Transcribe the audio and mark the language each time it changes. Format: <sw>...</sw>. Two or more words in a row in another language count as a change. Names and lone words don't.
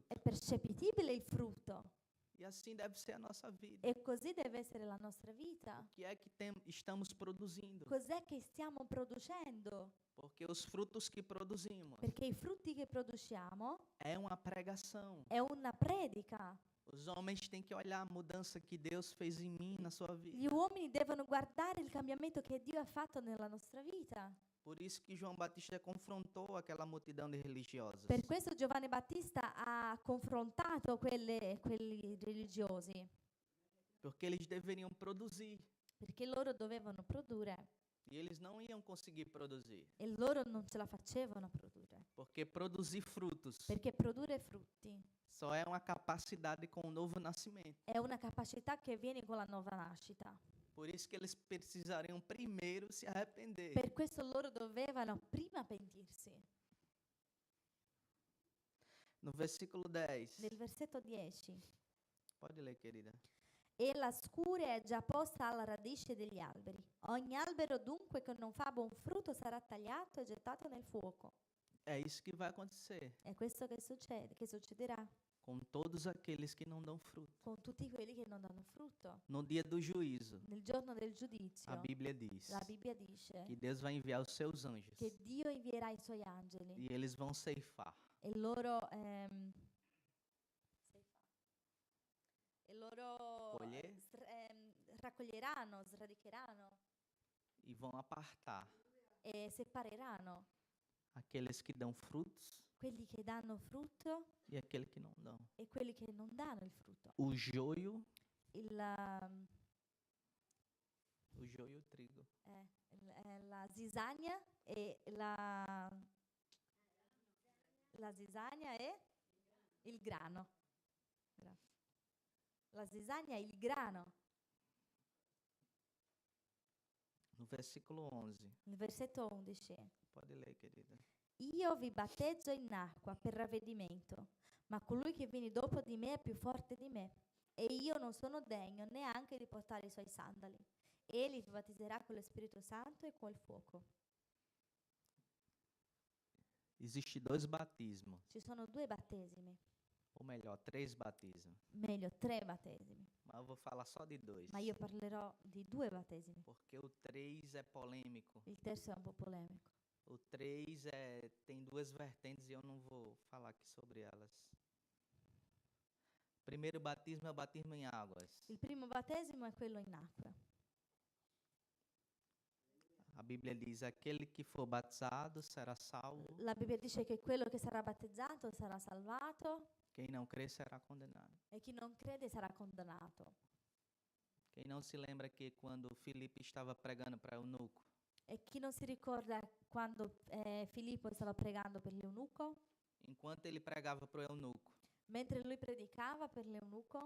<it>È percepibile il frutto.</it> <pt>E assim deve ser a nossa vida.</pt> <it>E così deve essere la nostra vita.</it> <pt>O que é que estamos produzindo?</pt> <it>Cos'è che stiamo producendo?</it> <pt>Porque os frutos que produzimos</pt> <it>Perché i frutti che produciamo</it> <pt>é uma pregação.</pt> <it>è una predica.</it> <pt>Os homens têm que olhar a mudança que Deus fez em mim, na sua vida.</pt> <it>Gli uomini devono guardare il cambiamento che Dio ha fatto nella nostra vita.</it> <pt>Por isso que João Batista confrontou aquela multidão de religiosos.</pt> <it>Per questo Giovanni Battista ha confrontato quelli religiosi,</it> <pt>Porque eles deveriam produzir.</pt> <it>perché loro dovevano produrre</it> <pt>E eles não iam conseguir produzir.</pt> <it>e loro non ce la facevano produrre,</it> <pt>Porque produzir frutos</pt> <it>perché produrre frutti</it> <pt>só é uma capacidade com o novo nascimento.</pt> <it>è una capacità che viene con la nuova nascita.</it> <pt>Por isso que eles precisariam primeiro se arrepender.</pt> <it>Per questo loro dovevano prima pentirsi.</it> <pt>No versículo 10.</pt> <it>Nel versetto 10.</it> <pt>Pode ler, querida.</pt> <it>E la scure è già posta alla radice degli alberi. Ogni albero dunque che non fa buon frutto sarà tagliato e gettato nel fuoco.</it> <pt>É isso que vai acontecer</pt> <it>È questo che succederà</it> <pt>com todos aqueles que não dão fruto.</pt> <it>con tutti quelli che non danno frutto.</it> <pt>No dia do juízo,</pt> <it>Nel giorno del giudizio,</it> <pt>a Bíblia diz</pt> <it>la Bibbia dice</it> <pt>que Deus vai enviar os seus anjos</pt> <it>che Dio invierà i suoi angeli</it> <pt>e eles vão ceifar</pt> <it>e loro</it> <pt>Colher.</pt> <it>raccoglieranno, sradicheranno</it> <pt>e vão apartar</pt> <it>e separeranno</it> <pt>aqueles que dão frutos</pt> <it>quelli che danno frutto</it> <pt>e aqueles que não dão.</pt> <it>e quelli che non danno il frutto.</it> <pt>O joio</pt> <it>Il,</it> <pt>e o trigo.</pt> <it>la zizania e la zizania e il grano. Grazie. La zizania e il grano.</it> <pt>No versículo 11.</pt> <it>Il versetto 11.</it> <pt>Pode ler, querida.</pt> <it>Io vi battezzo in acqua per ravvedimento, ma colui che viene dopo di me è più forte di me, e io non sono degno neanche di portare i suoi sandali. Egli vi battezzerà con lo Spirito Santo e col fuoco.</it> <pt>Existem 2 batismos,</pt> <it>Ci sono 2 battesimi,</it> <pt>ou melhor, 3 batismos.</pt> <it>meglio 3 battesimi,</it> <pt>Mas eu vou falar só de 2.</pt> <it>ma io parlerò di 2 battesimi.</it> <pt>Porque o 3 é polêmico.</pt> <it>Il terzo è un po' polemico.</it> <pt>O 3 tem 2 vertentes e eu não vou falar aqui sobre elas. O primeiro batismo é o batismo em águas.</pt> <it>Il primo battesimo è quello in acqua.</it> <pt>A Bíblia diz: aquele que for batizado será salvo,</pt> <it>La Bibbia dice che quello che sarà battezzato sarà salvato</it> <pt>quem não crer será condenado.</pt> <it>e chi non crede sarà condannato.</it> <pt>Quem não se lembra que quando Filipe estava pregando para eunuco,</pt> <it>E chi non si ricorda quando Filippo stava pregando per l'eunuco?</it> <pt>enquanto ele pregava para o eunuco,</pt> <it>Mentre lui predicava per l'eunuco,</it>